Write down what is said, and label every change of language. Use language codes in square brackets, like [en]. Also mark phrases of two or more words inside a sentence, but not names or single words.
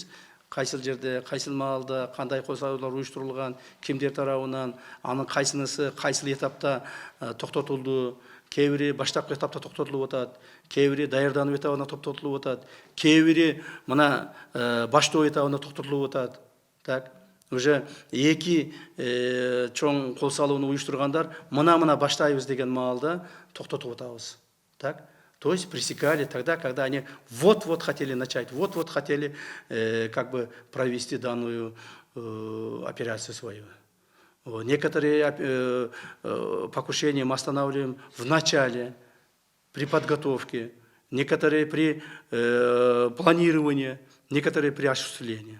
[ky] Кайсыл жерде, кайсыл маалда, кандай кол салуулар уюштурулган, кимдер тарабынан, анын кайсынысы кайсыл этапта токтотулду, кээ бири баштапкы этапта токтотулуп атат, кээ бири даярдануу этабына токтотулуп атат, кээ бири мына баштоо этабына токтотулуп атат. [ru] Так, уже [ky] эки чоң кол салууну уюштургандар мына баштайбыз деген маалда токтотуп атабыз. Так? [ru] То есть пресекали тогда, когда они вот-вот хотели начать, вот-вот хотели как бы провести данную операцию свою. Некоторые покушения мы останавливаем в начале, при подготовке, некоторые при планировании, некоторые при осуществлении.